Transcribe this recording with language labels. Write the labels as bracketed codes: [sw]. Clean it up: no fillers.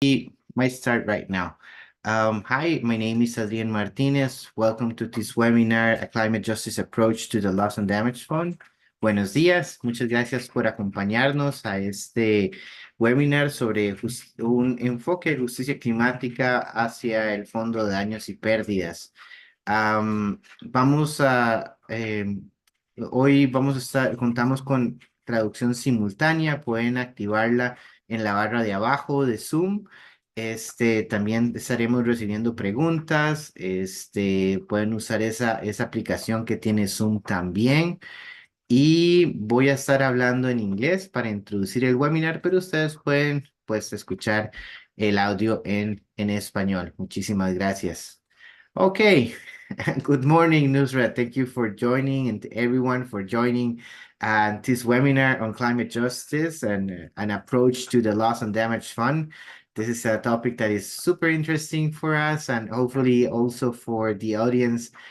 [en] We might start right now. Hi, my name is Adrian Martinez. Welcome to this webinar, A Climate Justice Approach to the Loss and Damage Fund. [es] Buenos días, muchas gracias por acompañarnos a este webinar sobre un enfoque de justicia climática hacia el Fondo de Daños y Pérdidas. Vamos a, hoy vamos a contamos con traducción simultánea, pueden activarla en la barra de abajo de Zoom. También estaremos recibiendo preguntas. Pueden usar esa aplicación que tiene Zoom también. Y voy a estar hablando en inglés para introducir el webinar, pero ustedes pueden, pues, escuchar el audio en español. Muchísimas gracias. [en] Okay. Good morning, Nusrat. Thank you for joining and to everyone for joining this webinar on climate justice and an approach to the loss and damage fund. This is a topic that is super interesting for us and hopefully also for the audience.